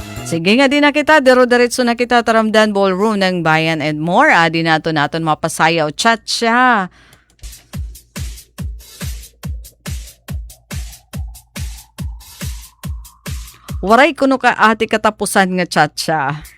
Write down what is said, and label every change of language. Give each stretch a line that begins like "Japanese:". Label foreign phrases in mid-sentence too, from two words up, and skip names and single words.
Waray: Sige nga din na kita, dero-diretso na kita taramdan ballroom ng Bayan and More. Adi naton mapasayaw cha-cha. Waray kuno ka ati katapusan nga cha-cha.